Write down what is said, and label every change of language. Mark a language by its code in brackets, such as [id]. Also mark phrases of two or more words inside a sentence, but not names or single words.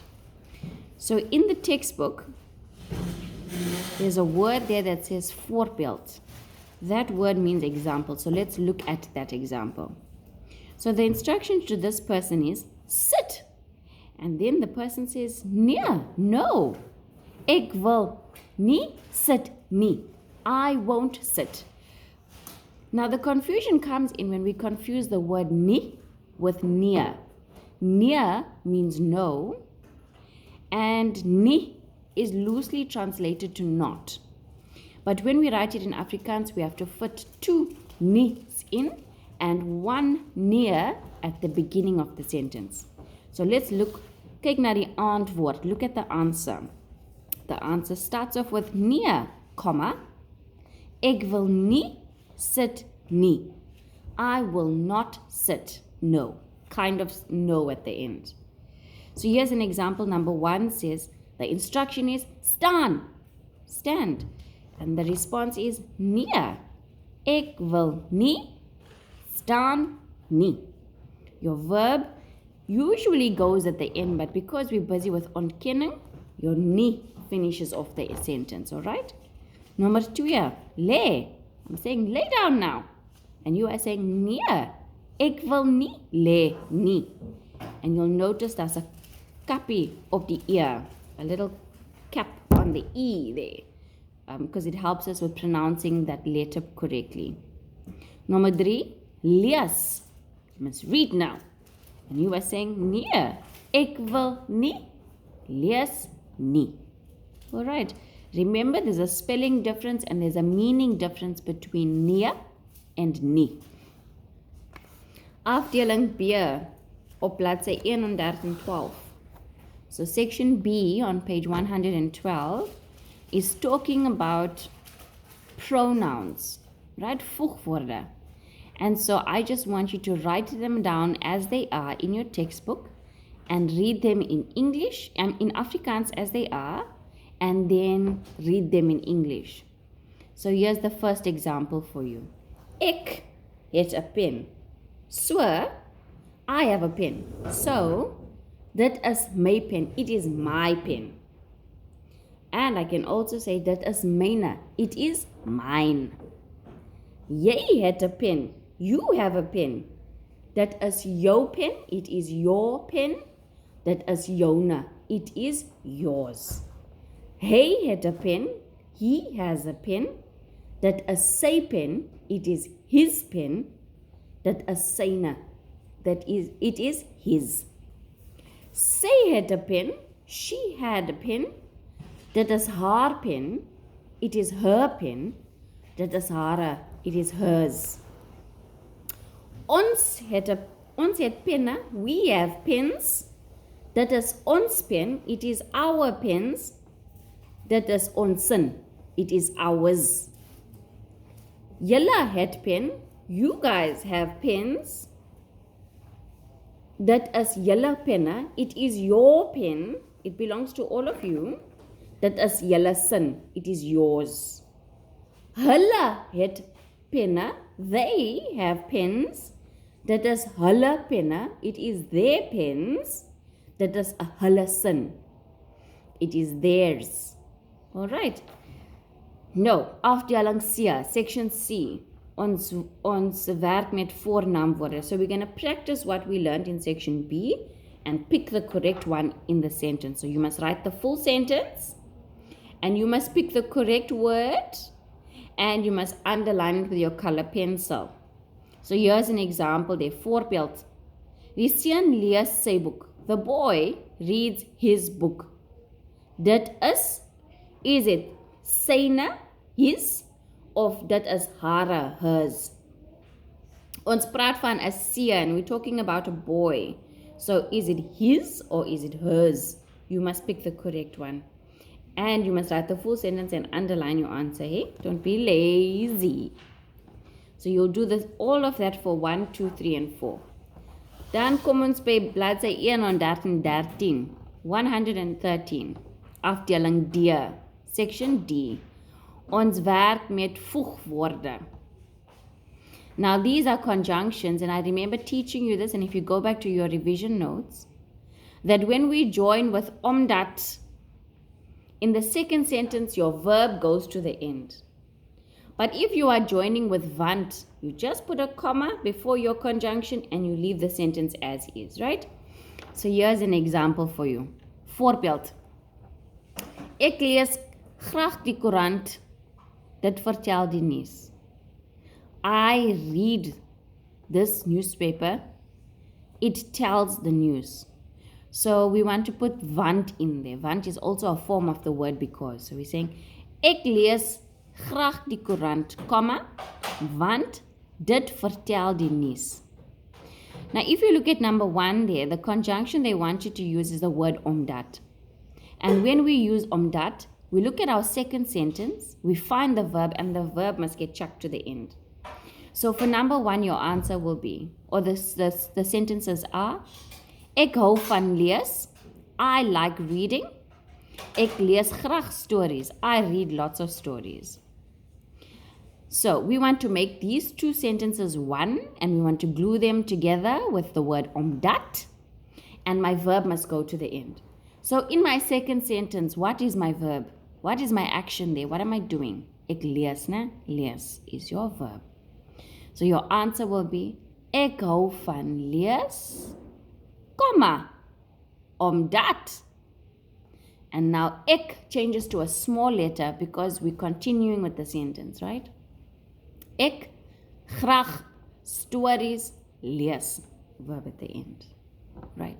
[en] So in the textbook, there's a word there that says voorbeeld. That word means example. So let's look at that example. So the instruction to this person is sit. And then the person says, [af] nee, no. Ek wil nie sit nie. [en] I won't sit. Now the confusion comes in when we confuse the word nie with near. Near means no, and nie is loosely translated to not. But when we write it in Afrikaans, we have to fit two nies in and one near at the beginning of the sentence. So let's [af] kyk na die antwoord. [en] Look at the answer. The answer starts off with near, comma, [af] ek wil nie sit nie. [en] I will not sit. No. Kind of no at the end. So here's an example. Number 1 says, the instruction is staan. Stand. And the response is nee. [af] Ek wil nie staan nie. [en] Your verb usually goes at the end, but because we're busy with ontkenning, your nie finishes off the sentence, all right? Number 2, lê. I'm saying lay down now. And you are saying [af] nee, ek wil nie lê nie. [en] And you'll notice there's a [af] kappie op die [en] ear, a little cap on the E there, because it helps us with pronouncing that letter correctly. Number 3, lees. You must read now. And you are saying [af] nee, ek wil nie lees nie. [en] All right. Remember, there's a spelling difference and there's a meaning difference between nee and nie. [af] Afdeling B op bladsy 112. [en] So section B on page 112 is talking about pronouns, right? [af] Voegwoorde. [en] And so I just want you to write them down as they are in your textbook and read them in English and in Afrikaans as they are, and then read them in English. So here's the first example for you. [af] Ek het 'n pen. [en] So, I have a pen. So, [af] dit is my pen. [en] It is my pen. And I can also say [af] dit is myne. [en] It is mine. [af] Jy het 'n pen. [en] You have a pen. [af] Dit is jou pen. [en] It is your pen. [af] Dit is joune. [en] It is yours. [af] Hy het 'n pen. [en] He has a pen. [af] Dit is sy pen. [en] It is his pen. [af] Dit is syne. [en] It is his. [af] Sy het 'n pen. [en] She had a pen. [af] Dit is haar pen. [en] It is her pen. [af] Dit is hare. [en] It is hers. [af] Ons het penne. [en] We have pens. [af] Dit is ons pen. [en] It is our pens. [af] Dit is onsin. [en] It is ours. [af] Julle het pen. [en] You guys have pens. [af] Dit is julle penne. [en] It is your pen. It belongs to all of you. [af] Dit is julle sin. [en] It is yours. [af] Hulle het penne. [en] They have pens. [af] Dit is hulle penne. [en] It is their pens. [af] Dit is hulle sin. [en] It is theirs. All right. No, [af] afdeling C, [en] section C. [af] ons werk met voornaamwoorde. [en] So we're going to practice what we learned in section B and pick the correct one in the sentence. So you must write the full sentence and you must pick the correct word and you must underline it with your color pencil. So here's an example there. [af] Voorbeeld. Die seun lees sy boek. [en] The boy reads his book. [af] Dit is it syne, [en] his, [af] of dit is hare, [en] hers. [af] Ons praat van 'n seun. [en] We're talking about a boy. So is it his or is it hers? You must pick the correct one. And you must write the full sentence and underline your answer. Hey, don't be lazy. So you'll do this, all of that for 1, 2, 3 and 4. [af] Dan kom ons by bladsy 113, 113, afdeling D, [en] section D. [af] Ons werk met voegwoorde. [en] Now these are conjunctions, and I remember teaching you this, and if you go back to your revision notes, that when we join with omdat, in the second sentence your verb goes to the end. But if you are joining with want, you just put a comma before your conjunction and you leave the sentence as is, right? So here's an example for you. [af] Voorbeeld. Ek lees graag die koerant. Dit vertel die nuus. [en] I read this newspaper. It tells the news. So we want to put want in there. Want is also a form of the word because. So we're saying, [af] ek lees graag die koerant, comma, want dit vertel die nuus. [en] Now if you look at number 1 there, the conjunction they want you to use is the word omdat. And when we use omdat, we look at our second sentence, we find the verb, and the verb must get chucked to the end. So for number 1, your answer will be, or the sentences are, [af] ek hou van lees, [en] I like reading, [af] ek lees graag stories, [en] I read lots of stories. So we want to make these two sentences one, and we want to glue them together with the word omdat, and my verb must go to the end. So in my second sentence, what is my verb? What is my action there? What am I doing? [af] Ek lees, ne? [en] Lees is your verb. So your answer will be, [af] ek hou van lees, comma, omdat. [en] And now ek changes to a small letter because we're continuing with the sentence, right? [af] Ek graag stories lees, [en] verb at the end, right?